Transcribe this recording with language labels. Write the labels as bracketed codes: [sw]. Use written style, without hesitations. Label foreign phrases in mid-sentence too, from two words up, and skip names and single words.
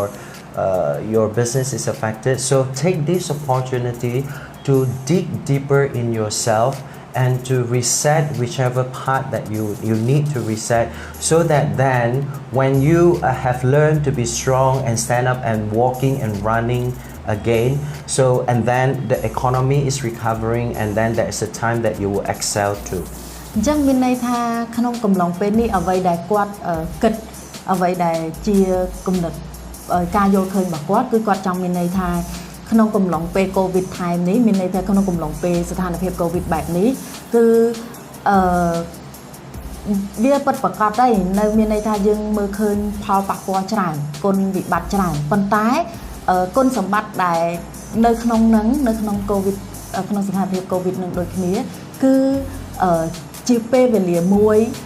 [en] your business is affected, so take this opportunity to dig deeper in yourself and to reset whichever part that you need to reset, so that then when you have learned to be strong and stand up and walking and running again, so and then the economy is recovering, and then there is a time that you will excel too. [km] អញ្ចឹងមានន័យថាក្នុងកំឡុងពេលនេះអ្វីដែលគាត់គិតអ្វីដែលជាគំនិតការយល់ឃើញរបស់គាត់គឺគាត់ចង់មានន័យថាក្នុងកំឡុងពេល [en] COVID time [km] នេះមានន័យថាក្នុងកំឡុងពេលស្ថានភាព COVID បែបនេះគឺ វាពិតប្រាកដដែរនៅមានន័យថាយើងមើលឃើញផលប៉ះពាល់ច្រើនគុណវិបត្តិច្រើនប៉ុន្តែគុណសម្បត្តិដែលនៅក្នុងនឹងនៅក្នុង COVID ក្នុងស្ថានភាព COVID នឹងដូចគ្នាគឺជាពេលវេលាមួយ